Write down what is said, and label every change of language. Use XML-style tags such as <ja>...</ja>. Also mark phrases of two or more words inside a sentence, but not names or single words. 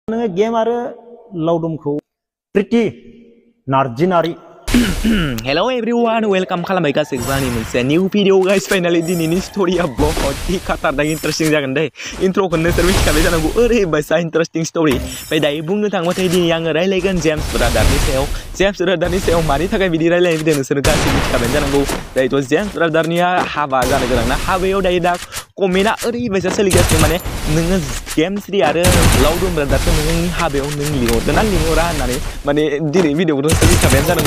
<brx>नोङो गेम आरो लावदुमखौ प्रिटि नार्जिनारि</brx> <en>Hello everyone, welcome</en> <brx>खालामबाय गासैबो आंनि मोनसे</brx> <en>new video guys.</en> <brx>Finally दिनैनि स्टोरीया</brx> <hi>बहुत ही खतरनाक</hi> <brx>इंटरेस्टिं जागोन दे। इंट्रोखौ नोंसोर मिथिखाबाय जानांगौ, ओरैबायसा</brx> <en>interesting story.</en> <brx>ओमफ्राय दायो बुंनो थाङोबाथाय दिनै आङो रायलायगोन जेम्स ब्रादारनि सायाव मानि थाखाय बिदि रायलायनो फैदों नोंसोर गासैबो मिथिखाबाय जानांगौ। दायोथ' जेम्स ब्रादारनिया हाबा जानो गोनां ना, हाबायाव दायो दा कमेन्टआ ओरैबायसा सोलिगासिनो, माने नोङो जेम्स आरो लावदुम ब्रादारखौ नोंनि हाबायाव नों लिंहरदों ना लिंहरा होननानै, माने दिनै भिडिअखौ नोंसोर मिथिखाबायानो जानांगौ।</brx>